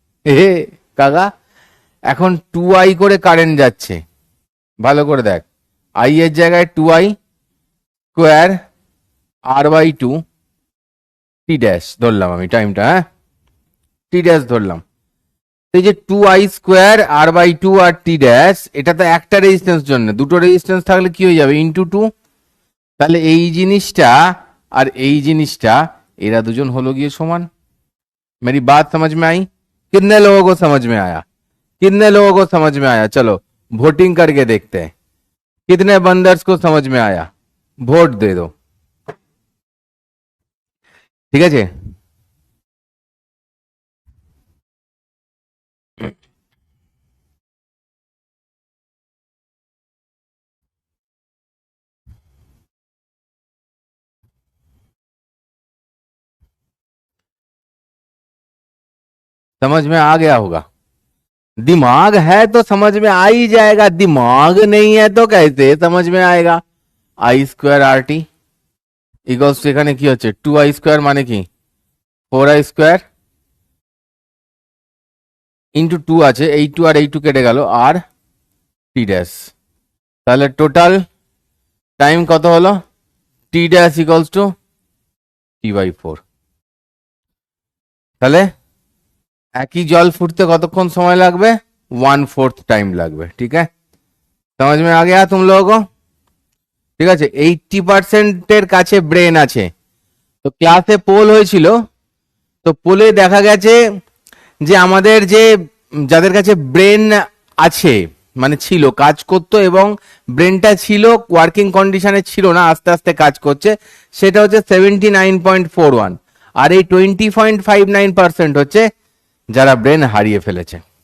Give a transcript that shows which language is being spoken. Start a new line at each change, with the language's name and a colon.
Bangla: হে কাকা, এখন 2i করে কারেন্ট যাচ্ছে, ভালো করে দেখ, আই এর জায়গায় 2i স্কোয়ার r/2 টি ড্যাশ ধরলাম আমি টাইমটা, হ্যাঁ টি ড্যাশ ধরলাম। এই যে 2i স্কোয়ার r/2 আর টি ড্যাশ, এটা তো একটা রেজিস্ট্যান্স জন্য, দুটো রেজিস্ট্যান্স থাকলে কি হয়ে যাবে ইন্টু 2। তাহলে এই জিনিসটা আর এই জিনিসটা এরা দুজন হলো গিয়ে সমান।
Hindi: मेरी बात समझ में आई? कितने लोगों को समझ में आया? कितने लोगों को समझ में आया? चलो वोटिंग करके देखते हैं कितने बंदर्स को समझ में आया, वोट दे दो। ठीक है। समझ में आ गया होगा? दिमाग है तो समझ में आ ही जाएगा, दिमाग नहीं है तो कैसे समझ में आएगा?
Bangla: I²RT ইকুয়ালস টু এখানে কি হচ্ছে 2i স্কোয়ার মানে কি 4i স্কোয়ার ইন্টু 2 আছে, এই 2 আর এই 2 কেটে গেল, আর টি ড্যাশ। তাহলে টোটাল টাইম কত হলো? টি ড্যাশ ইকুয়ালস টু t/4। তাহলে একই জল ফুটতে কতক্ষণ সময় লাগবে? 1/4 টাইম লাগবে। ঠিক আছে,
Hindi: समझ में आ गया तुम लोगों को?
Bangla: ঠিক আছে, 80% কাছে ব্রেন আছে। তো ক্লাসে পোল হয়েছিল, তো পোলে দেখা গেছে যে আমাদের যে যাদের কাছে ব্রেন আছে মানে ছিল, কাজ করতো এবং ব্রেনটা ছিল ওয়ার্কিং কন্ডিশনে ছিল না, আস্তে আস্তে কাজ করছে, সেটা হচ্ছে 79.41, আর এই 20.59% হচ্ছে যারা ব্রেন হারিয়ে ফেলেছে।